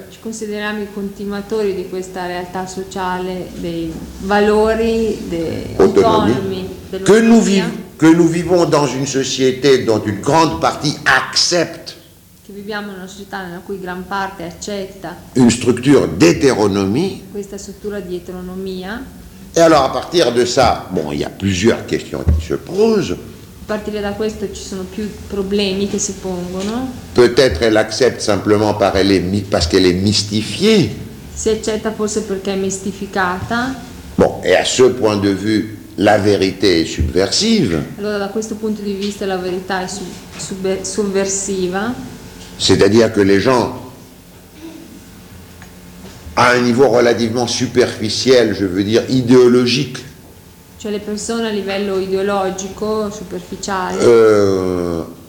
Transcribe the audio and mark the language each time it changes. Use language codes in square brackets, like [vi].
[it] Ci consideriamo i continuatori di questa realtà sociale, dei valori, dei autonomi, [fr] que nous vivons dans une société dont une grande partie accepte. [it] Che viviamo in una società nella cui gran parte accetta [fr] une structure d'hétéronomie. [it] Questa struttura di eteronomia. [fr] Et alors à partir de ça, bon, il y a plusieurs questions qui se posent. [it] A partire da questo ci sono più problemi che si pongono. [fr] Peut-être elle accepte simplement parce qu'elle est mystifiée. [it] Si accetta forse perché è mistificata. [fr] Bon, et à ce point de vue, la vérité est subversive. [it] Allora da questo punto di vista la verità è sovversiva. [fr] C'est-à-dire que les gens, à un niveau relativement superficiel, je veux dire idéologique, [it] cioè le persone a livello ideologico, superficiale,